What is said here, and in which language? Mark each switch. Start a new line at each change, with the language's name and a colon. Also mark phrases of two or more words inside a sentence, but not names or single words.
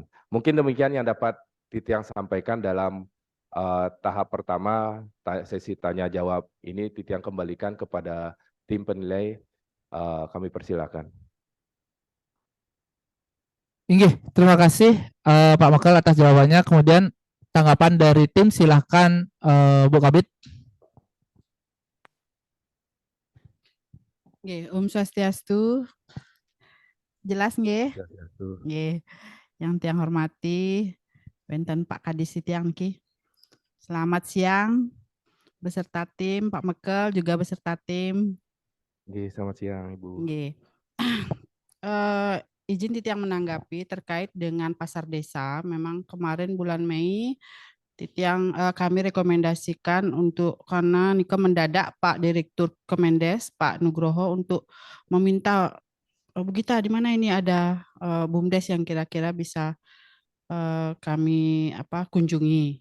Indonesian: Mungkin demikian yang dapat Titiang sampaikan dalam tahap pertama sesi tanya jawab ini. Titiang kembalikan kepada tim penilai, kami persilakan. Inggih, terima kasih Pak Makal atas jawabannya. Kemudian tanggapan dari tim silahkan Bu Kabid. Nggih,
Balinese: Om Swastiastu.
Indonesian: Jelas nggih? Nggih. Yang tiang hormati,
Balinese: wonten Pak Kadis Sitiang niki.
Indonesian: Selamat siang beserta tim, Pak Mekel juga beserta tim. Nggih, selamat siang Ibu. Nggih. Izin Titiang menanggapi terkait dengan pasar desa. Memang kemarin bulan Mei Titiang kami rekomendasikan untuk karena nika mendadak Pak Direktur Kemendes Pak Nugroho untuk meminta Bu Gita di mana ini ada BUMDes yang kira-kira bisa kami kunjungi.